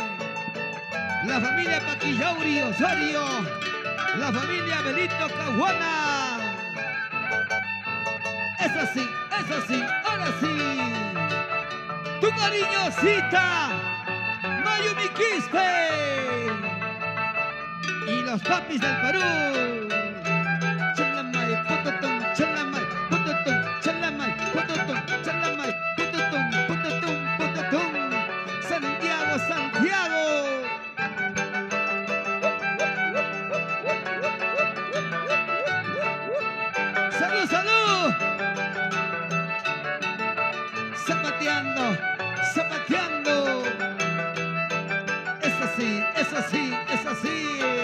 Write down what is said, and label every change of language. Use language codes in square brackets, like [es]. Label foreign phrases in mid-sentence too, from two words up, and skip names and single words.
[es] La familia Paquillauri Osorio, la familia Benito Caguana. Es así, ahora sí. Tu cariñosita, Mayumi Quispe. Y los papis del Perú. Chalamay, pototón, chalamay, pototón, chalamay, pototón, chalamay, pototón, pototón, pototón. Santiago, Santiago. ¡Salud, salud! Zapateando, zapateando. Es así, es así, es así.